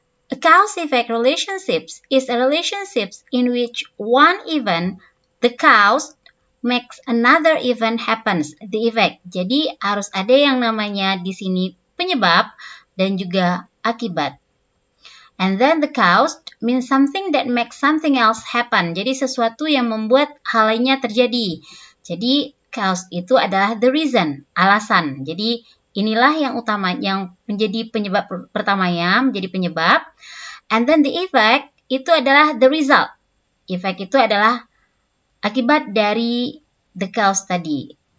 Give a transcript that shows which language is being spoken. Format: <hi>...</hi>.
<en>A cause-effect relationship is a relationship in which one event, the cause, makes another event happens, the effect.</en> <id>Jadi harus ada yang namanya di sini penyebab dan juga akibat.</id> <en>And then the cause means something that makes something else happen.</en> <id>Jadi sesuatu yang membuat hal lainnya terjadi. Jadi cause itu adalah</id> <en>the reason,</en> <id>alasan. Jadi inilah yang utama, yang menjadi penyebab pertamanya, menjadi penyebab.</id> <en>And then the effect</en> <id>itu adalah</id> <en>the result. Effect</en> <id>itu adalah akibat dari</id> <en>the cause</en> <id>tadi.</id>